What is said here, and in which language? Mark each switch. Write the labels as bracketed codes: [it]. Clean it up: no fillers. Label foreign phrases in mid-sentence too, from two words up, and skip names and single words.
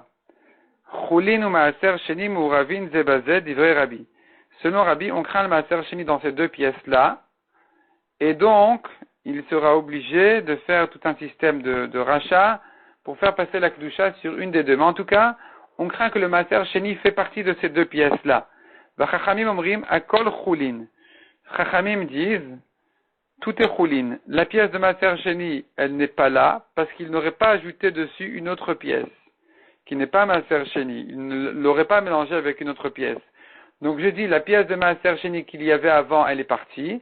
[he] חולין או מעשר שני מעורבין זה בזה דברי רבי. [fr] Selon Rabbi, on craint le [he] מעשר שני [fr] dans ces deux pièces-là, et donc, il sera obligé de faire tout un système de rachat pour faire passer la Kedusha sur une des deux. Mais en tout cas, on craint que le [he] מעשר שני [fr] fait partie de ces deux pièces-là. [he] חכמים אומרים הכל חולין. [fr] Chachamim disent, tout est chulin. La pièce de [he] מעשר שני, [fr] elle n'est pas là, parce qu'il n'aurait pas ajouté dessus une autre pièce, qui n'est pas [he] מעשר שני. [fr] Il ne l'aurait pas mélangé avec une autre pièce. Donc je dis, la pièce de [he] מעשר שני [fr] qu'il y avait avant, elle est partie.